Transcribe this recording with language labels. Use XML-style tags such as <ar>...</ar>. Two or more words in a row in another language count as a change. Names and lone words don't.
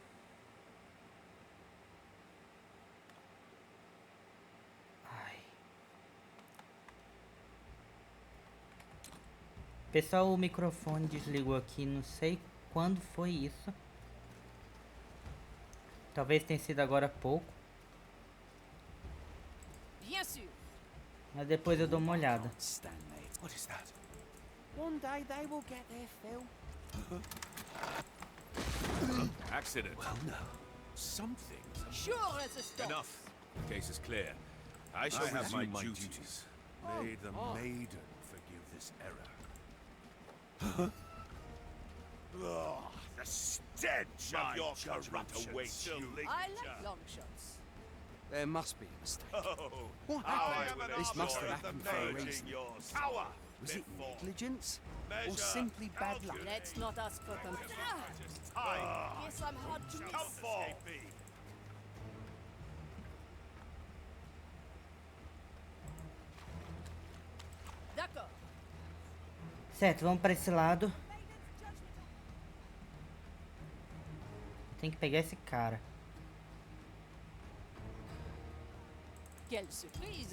<pt>Ai. Pessoal, o microfone desligou aqui, não sei quando foi isso. Talvez tenha sido agora há pouco.</pt> <fr>Bien sûr.</fr> <pt>Mas depois eu dou uma olhada.</pt> <en>What is that? One day they will get their fill. Accident. Well, no. Something. Sure as a stone. Enough. The case is clear. I shall have resume my my duties. duties. May the maiden forgive this error. The stench of your corruption awaits you, I like long shots. There must be a mistake. Oh, What I happened? am an This must have officer happened of the for a maiden, reason. your tower Was it before. negligence? Or Measure, simply bad luck? Let's not ask for permission. Time. Guess I'm hard to Come miss. forth.</en> <fr>D'accord.</fr> <pt>Certo, vamos para esse lado. Tem que pegar esse cara.</pt> <fr>Quelle surprise.</fr>